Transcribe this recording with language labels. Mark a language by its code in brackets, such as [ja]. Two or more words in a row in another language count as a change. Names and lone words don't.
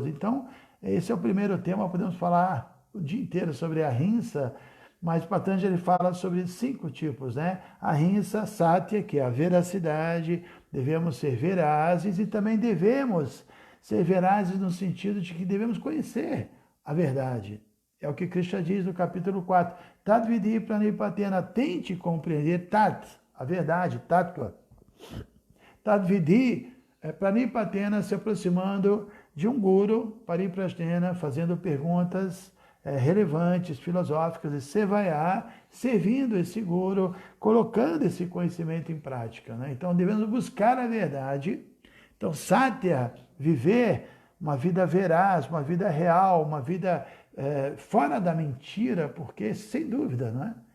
[pt] Então, esse é o primeiro tema, podemos falar o dia inteiro sobre a ahimsa, mas Patanjali fala sobre 5 tipos, né? A [sa] अहिंसा सत्य, [pt] que é a veracidade, devemos ser verazes e também devemos ser verazes no sentido de que devemos conhecer a verdade. É o que Krishna diz no capítulo 4. [sa] तद् विद्धि प्रणिपातेन, [pt] tente compreender tat, a verdade, tattva. [sa] तद् विद्धि प्रणिपातेन, [pt] se aproximando de um guru, pariprasnena, fazendo perguntas relevantes, filosóficas, e sevaya, servindo esse guru, colocando esse conhecimento em prática, né? Então devemos buscar a verdade. Então satya, viver uma vida veraz, uma vida real, uma vida fora da mentira, porque sem dúvida, não é?